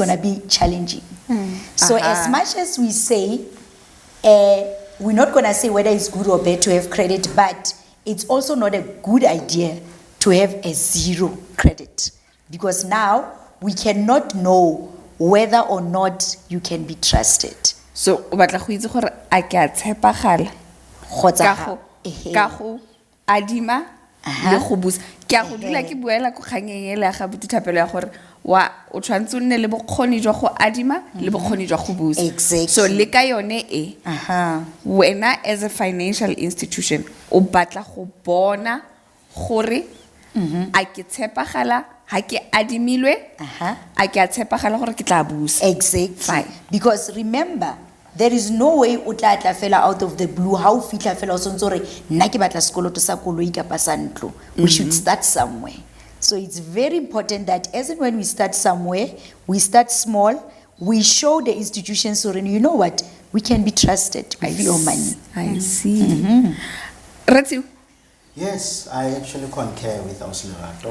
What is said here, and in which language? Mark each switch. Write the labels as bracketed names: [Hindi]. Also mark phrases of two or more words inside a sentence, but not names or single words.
[English] it's going to be challenging. So as much as we say, we're not going to say whether it's good or bad to have credit, but it's also not a good idea to have a zero credit, because now we cannot know whether or not you can be trusted. [Tswana] So o batla go itse gore a ke a tshepagala Kgotsa ka ha- go ehe. ka go adima Aha. le go busa ke a go dula ke buela go kganyeng ele ya ga Buti Thapelo ya gore o tshwantse o nne le bokgoni jwa go adima le bokgoni jwa go busa. [English] Exactly. [Tswana] So le ka yone e wena [English] as a financial institution [Tswana] o batla go bona gore a ke tshepagala ha ke adimilwe a ke a tshepagala gore ke tla busa. [English] Exactly. Fine. Because remember, there is no way [Tswana] o tla fela [English] out of the blue. [Southern Sotho] How fitla fela o sontse hore nna ke batla sekoloto sa koloi kapa sa ntlo. [English] We should start somewhere. So it's very important that as and when we start somewhere, we start small, we show the institutions, so you know what, we can be trusted with your money. I see. Ratio. Yes, I actually concur with Oslerato.